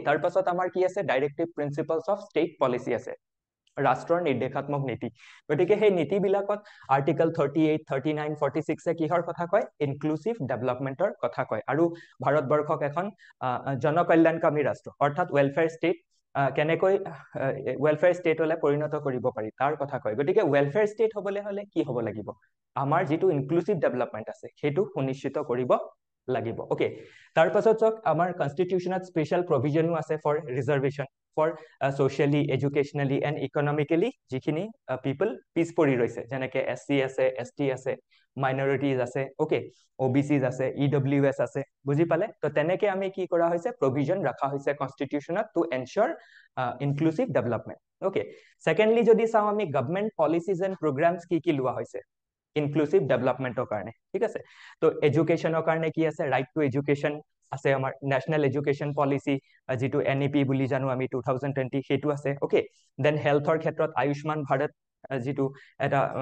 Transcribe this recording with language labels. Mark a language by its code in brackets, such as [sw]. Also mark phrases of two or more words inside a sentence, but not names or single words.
[as] তাৰ পাছত আমাৰ কি আছে [en] directive principles of state policy [as] আছে ৰাষ্ট্ৰৰ নিৰ্দেশাত্মক নীতি গতিকে সেই নীতিবিলাকত আৰ্টিকল 38 39 46 কিহৰ কথা কয় [en] inclusive developmentৰ [as] কথা কয় আৰু ভাৰতবৰ্ষক এখন জনকল্যাণকামী ৰাষ্ট্ৰ অৰ্থাৎ [en] welfare state [as] কেনেকৈ [en] welfare state [as] হলে পৰিণত কৰিব পাৰি তাৰ কথা কয় গতিকে [en] welfare state [as] হবলৈ হলে কি হ'ব লাগিব আমাৰ যিটো [en] inclusive development [as] আছে সেইটো সুনিশ্চিত কৰিব লাগিব ওকে তাৰ পাছত চক আমাৰ [en] constitutionত special provisionও [as] আছে [en] for reservation for socially educationally and economically [as] যিখিনি people পিছ পৰি ৰৈছে যেনেকে SC আছে ST আছে minorities আছে ওকে OBCs আছে EWS আছে বুজি পালে তো তেনেকে আমি কি কৰা হৈছে প্ৰভিজন ৰাখা হৈছে কনষ্টিটিউচনত [en] to ensure inclusive development [as] ওকে সেকেন্ডলি যদি চাও আমি [en] government policies and programmes [as] কি লোৱা হৈছে [en] inclusive developmentৰ [as] কাৰণে ঠিক আছে তো এডুকেশনৰ কাৰণে কি আছে [en] right to education [as] আছে আমাৰ নেশনেল এডুকেশন পলিচি যেটো এনইপি বুলি জানো আমি 2020 হেতু আছে ওকে [en] then healthৰ [as] ক্ষেত্ৰত আয়ুষ্মান ভাৰত যেটো এটা